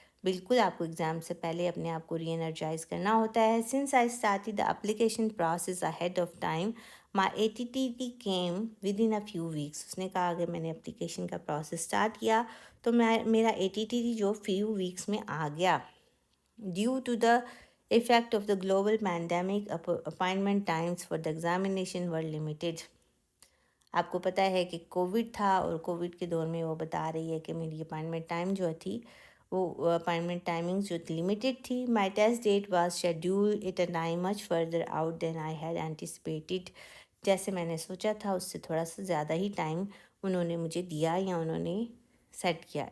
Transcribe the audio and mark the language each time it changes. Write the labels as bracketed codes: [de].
[ur] بالکل آپ کو ایگزام سے پہلے اپنے آپ کو ری انرجائز کرنا ہوتا ہے. [en] Since I started the application process ahead of time my ATTT came within a few weeks. [ur] اس نے کہا اگر میں نے اپلیکیشن کا پروسیس اسٹارٹ کیا تو میرا ATTT جو فیو ویکس میں آ گیا. [en] Due to the effect of the global pandemic, appointment times for the examination were limited. [ur] آپ کو پتہ ہے کہ کووڈ تھا اور کووڈ کے دور میں وہ بتا رہی ہے کہ میری اپائنٹمنٹ ٹائم جو تھی وہ اپائنٹمنٹ ٹائمنگز جو لمیٹڈ تھی. [en] My test date was scheduled at a time much further out than I had anticipated. [ur] جیسے میں نے سوچا تھا اس سے تھوڑا سا زیادہ ہی ٹائم انہوں نے مجھے دیا یا انہوں نے سیٹ کیا.